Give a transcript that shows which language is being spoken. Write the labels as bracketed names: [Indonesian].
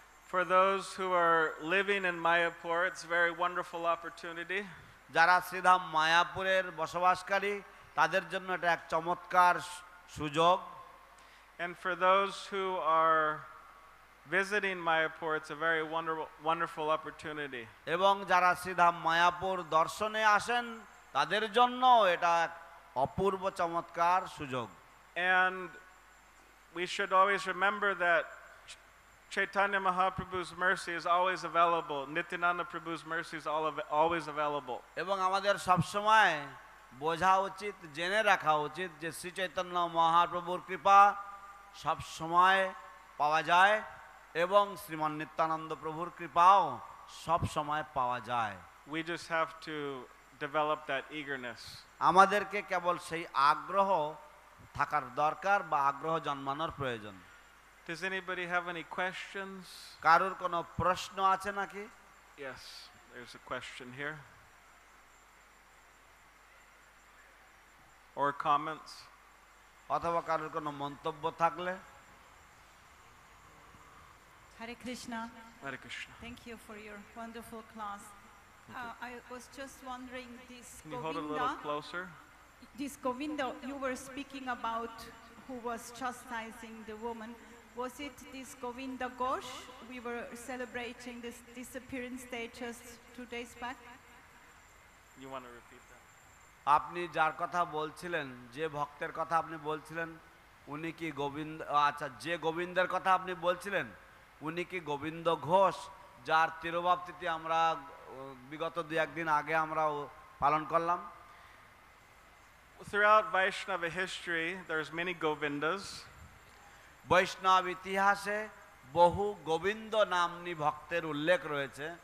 [English] For those who are living in Mayapur, it's a very wonderful opportunity. [Bangla] যারা শ্রীধাম মায়াপুরের বসবাসকারী তাদের জন্য এটা এক চমৎকার সুযোগ। [English] And for those who are visiting Mayapur, it's a very wonderful opportunity. [Bangla] এবং যারা শ্রীধাম মায়াপুর দর্শনে আসেন তাদের জন্য এটা এক অপূর্ব চমৎকার সুযোগ। [English] And we should always remember that Chaitanya Mahaprabhu's mercy is always available. Nityananda Prabhu's mercy is always available. [Bangla] এবং আমাদের সব সময় বোঝা উচিত, জেনে রাখা উচিত যে শ্রী চৈতন্য মহাপ্রভুর কৃপা সব সময় পাওয়া যায় এবং শ্রীমান নিত্যানন্দ প্রভুর কৃপাও সব সময় পাওয়া যায়। [English] We just have to develop that eagerness. [Bangla] আমাদেরকে কেবল সেই আগ্রহ থাকার দরকার বা আগ্রহ জন্মানোর প্রয়োজন। [English] Does anybody have any questions? [Bangla] কারোর কোনো প্রশ্ন আছে নাকি? [English] Yes, there's a question here. Or comments? [Bangla] অথবা কারোর কোনো মন্তব্য থাকলে? [English] Hare Krishna. Hare Krishna. Thank you for your wonderful class. I was just wondering, this Can you hold it a little closer? This Govinda you were speaking about, who was chastising the woman, was it this Govinda Ghosh we were celebrating this disappearance day just 2 days back? You want to repeat that? [Bangla] আপনি যার কথা বলছিলেন, যে ভক্তের কথা আপনি বলছিলেন, উনি কি গোবিন্দ, আচ্ছা, যে গোবিন্দের কথা আপনি বলছিলেন উনি কি গোবিন্দ ঘোষ, যার তিরোভাব তিথি আমরা বিগত 2-1 দিন আগে আমরা পালন করলাম? [English] Throughout Vaishnava history, there's many Govindas. [Bangla] বৈষ্ণব ইতিহাসে বহু গোবিন্দ নামনি ভক্তের উল্লেখ রয়েছে।